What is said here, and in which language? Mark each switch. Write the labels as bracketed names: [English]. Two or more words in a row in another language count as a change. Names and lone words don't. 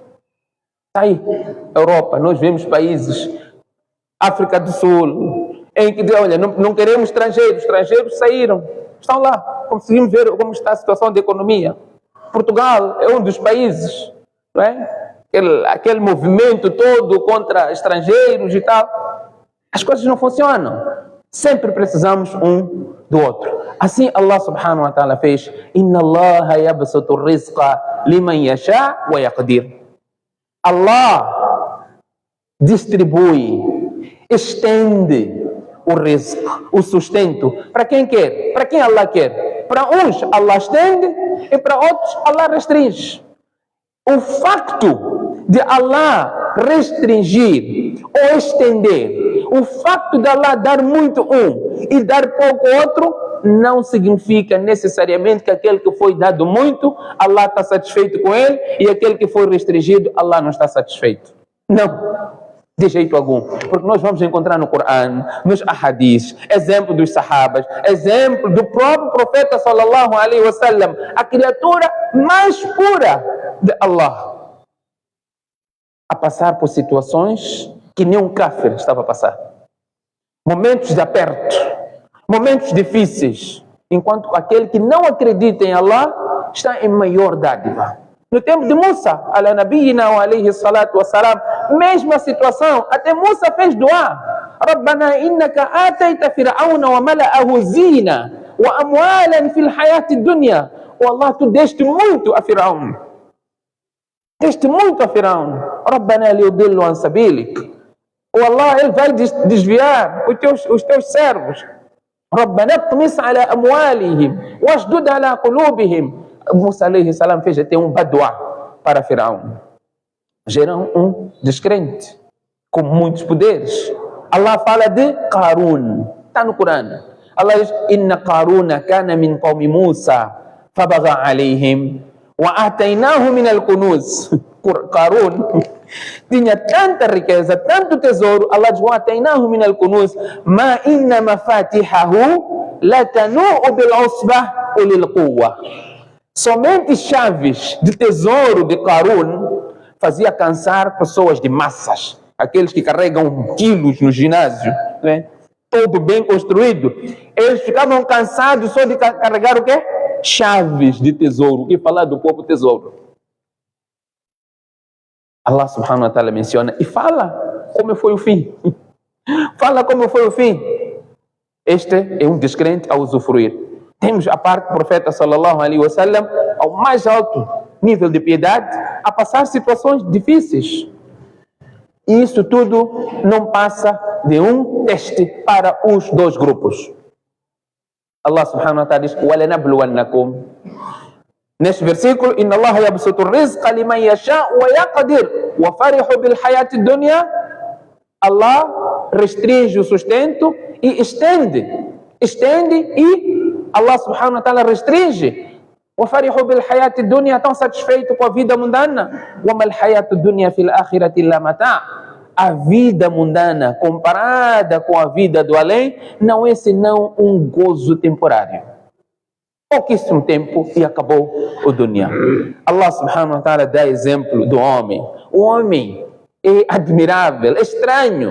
[Portuguese] Aí, Europa, nós vemos países, África do Sul, em que, olha, não queremos estrangeiros saíram, estão lá. Conseguimos ver como está a situação da economia. Portugal é um dos países, não é? Aquele movimento todo contra estrangeiros e tal. As coisas não funcionam. Sempre precisamos um do outro. [Arabic] Assim الله سبحانه وتعالى fez: إن الله يبسط الرزق لمن يشاء ويقدر. [Portuguese] Allah distribui, estende o risco, o sustento, para quem quer, para quem Allah quer. Para uns Allah estende e para outros Allah restringe. O facto de Allah restringir ou estender, o facto de Allah dar muito um e dar pouco outro, não significa necessariamente que aquele que foi dado muito, Allah está satisfeito com ele, e aquele que foi restringido, Allah não está satisfeito. Não. de jeito algum. Porque nós vamos encontrar no Corão, nos ahadis, exemplo dos sahabas, exemplo do próprio profeta [Arabic] صلى الله عليه وسلم, [Portuguese] a criatura mais pura de Allah, a passar por situações que nenhum kafir estava a passar. Momentos de aperto, momentos difíceis, enquanto aquele que não acredita em Allah está em maior dádiva. No tempo de [Arabic] Musa, على نبينا وعليه الصلاة والسلام, [Portuguese] mesma situação, até Musa fez dua. [Arabic] ربنا إنك آتيت فرعون وملأه زينة وأموالا في الحياة الدنيا. [Portuguese] Oh Allah, tu deste muito a Firaun. Deste muito a Firaun. [Arabic] ربنا ليضلوا عن سبيلك. [Portuguese] Oh Allah, ele vai desviar os teus servos. [Arabic] ربنا اطمس على أموالهم واشدد على قلوبهم. [Portuguese] Musa [Arabic] عليه السلام [Portuguese] fez até um badua para Firaun. Gera um descrente com muitos poderes. Allah fala de Qarun, está no Corão. Allah diz: [Arabic] إن قارون كان من قوم موسى فبغى عليهم وآتيناه من الكنوز. [Portuguese] Qarun tinha tanta riqueza, tanto tesouro. Allah diz: [Arabic] وآتيناه من الكنوز ما إن مفاتحه لتنوء بالعصبة أولي القوة. [Portuguese] Somente chaves de tesouro de Qarun fazia cansar pessoas de massas, aqueles que carregam quilos no ginásio, né? Todo bem construído. Eles ficavam cansados só de carregar o quê? Chaves de tesouro. E falar do próprio tesouro. Allah [Arabic] سبحانه وتعالى [Portuguese] menciona e fala como foi o fim. Fala como foi o fim. Este é um descrente a usufruir. Temos a parte do profeta [Arabic] صلى الله عليه وسلم [Portuguese] ao mais alto nível de piedade a passar situações difíceis. E isso tudo não passa de um teste para os dois grupos. Allah [Arabic] سبحانه وتعالى [Portuguese] diz: وَلَنَبْلُوَنَّكُمْ. Neste versículo, [Arabic] إِنَّ اللَّهَ يَبْسُطُ الرِّزْقَ لِمَنْ يَشَاءُ وَيَقْدِرُ وَفَرِحُوا بِالْحَيَاةِ الدُّنْيَا. [Portuguese] Allah restringe o sustento e estende e Allah [Arabic] سبحانه وتعالى [Portuguese] restringe. [Arabic] وَفَرِحُوا بِالْحَيَاةِ الدُّنْيا, [Portuguese] estão satisfeitos com a vida mundana. [Arabic] وَمَا الْحَيَاةُ الدُّنْيا فِي الْآخِرَةِ إِلَّا مَتَاعٌ. [Portuguese] A vida mundana comparada com a vida do além não é senão um gozo temporário. Pouquíssimo tempo e acabou o dunya. Allah [Arabic] سبحانه وتعالى [Portuguese] dá exemplo do homem. O homem é admirável, é estranho.